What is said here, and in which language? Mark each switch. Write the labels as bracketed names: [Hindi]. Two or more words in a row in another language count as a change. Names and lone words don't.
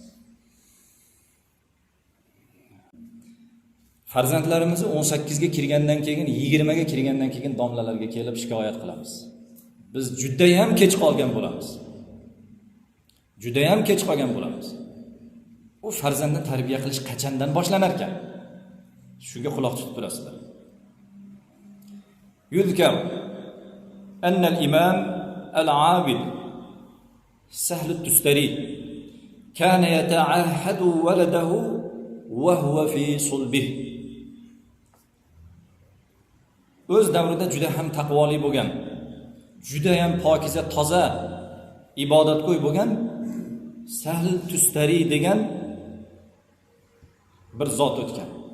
[Uzbek] Farzandlarimizni 18 ga kirgandan keyin, 20 ga kirgandan keyin domlalarga kelib shikoyat qilamiz. Biz juda ham kech qolgan bo'lamiz. Juda ham kech qolgan bo'lamiz. U farzandni tarbiya qilish qachondan boshlanar ekan? Shunga quloq tutib turasizlar. [Arabic] يذكر أن الإمام العابد سهل التستري كان يتعاهد ولده وهو في صلبه. [Uzbek] O'z davrida juda ham taqvoli bo'lgan, juda ham pokiza, toza, ibodatgo'y bo'lgan Sahl Tustari degan bir zot o'tgan.